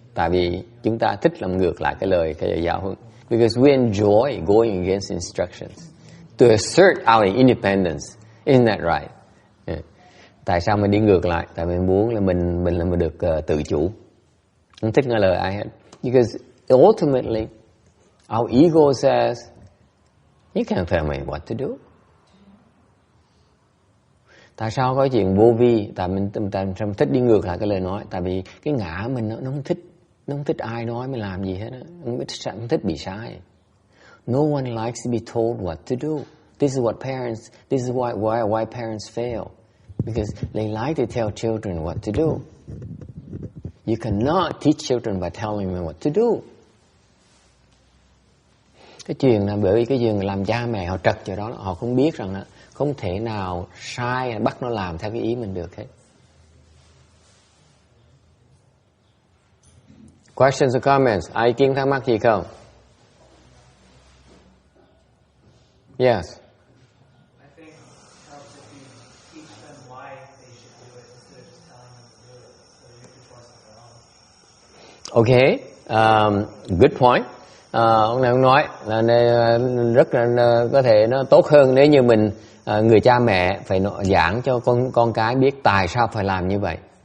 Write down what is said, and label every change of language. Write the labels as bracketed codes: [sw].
[vi] Tại vì chúng ta thích làm ngược lại cái lời giáo huấn. [en] Because we enjoy going against instructions to assert our independence. Isn't that right? Yeah. [vi] Tại sao mình đi ngược lại? Tại mình muốn là mình được tự chủ. Không thích nghe lời ai hết. [en] Because ultimately, our ego says, you can't tell me what to do. [vi] Tại sao có chuyện vô vi? Tại mình thích đi ngược lại cái lời nói. Tại vì cái ngã mình nó không thích ai nói mình làm gì hết. Không thích bị sai. [en] No one likes to be told what to do. This is why parents fail. Because they like to tell children what to do. You cannot teach children by telling them what to do. [vi] Cái chuyện là bởi vì cái chuyện làm cha mẹ họ trật chỗ đó, họ không biết rằng là không thể nào sai bắt nó làm theo cái ý mình được hết. [en] Questions or comments? [vi] Ai kiến thắc mắc gì không? [en] Yes. I think it helps if you teach them why they should do it instead of just telling them to do it, so you can trust their own. Okay, good point. [vi] Ông này ông nói là rất là có thể nó tốt hơn nếu như mình người cha mẹ phải giảng cho con cái biết tại sao phải làm như vậy.